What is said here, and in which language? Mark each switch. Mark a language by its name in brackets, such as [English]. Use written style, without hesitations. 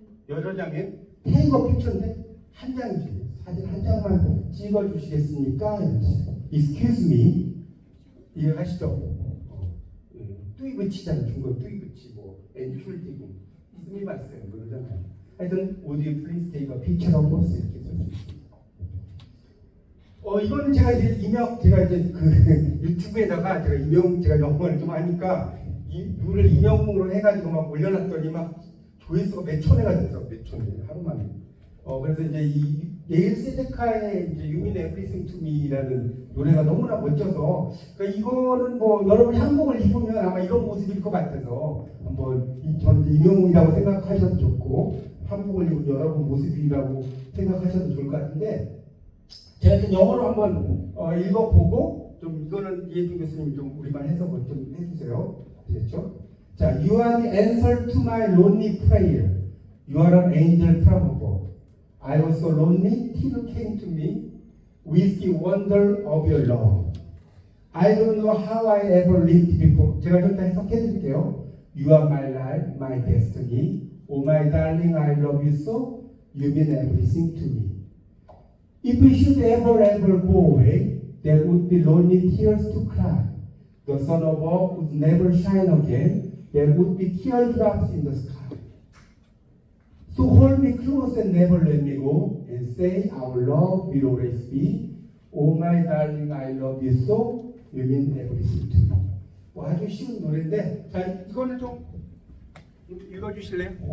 [Korean] 여러 장에 [English] take a picture [Korean] 인데 한 장이지. 사진 한 장만 찍어주시겠습니까? [English] Excuse me. [Korean] 이해하시죠? 뚜이브치잖아요. 중국 뚜이브치 뭐 엔출디고 스미마센 그러잖아요. 하여튼 [English] Would you please take a picture of us? [Korean] 이렇게 쓸 수 있습니다. 이거는 제가 이제 그 유튜브에다가 제가 영어를 좀 하니까 이 룰을 인용으로 해가지고 막 올려놨더니 막 조회수가 몇 천회가 됐어. 몇 천회 하루만에. 그래서 이제 이 예일 세데카의 이제 You Mean Everything to Me라는 노래가 너무나 멋져서 그러니까 이거는 뭐 여러분이 한복을 입으면 아마 이런 모습일 것 같아서 한번 저는 인용이라고 생각하셔도 좋고 한복을 입은 여러분 모습이라고 생각하셔도 좋을 것 같은데 제가 좀 영어로 한번 읽어보고 좀 이거는 이해준 교수님 좀 우리말 해석을 좀 해주세요. 아시겠죠? [English] 자, You are the answer to my lonely prayer. You are an angel from above. I was so lonely till you came to me with the wonder of your love. I don't know how I ever lived before. [Korean] 제가 좀 더 해석해 드릴게요. [English] You are my life, my destiny. Oh my darling, I love you so. You mean everything to me. If we should ever go away, there would be lonely tears to cry. The sun above would never shine again. There would be teardrops in the sky. So hold me close and never let me go, and say our love will always be. Oh my darling, I love you so. You mean everything to me. [Korean] 뭐 아주 쉬운 노래인데, 자 이거는 좀 읽어주실래요?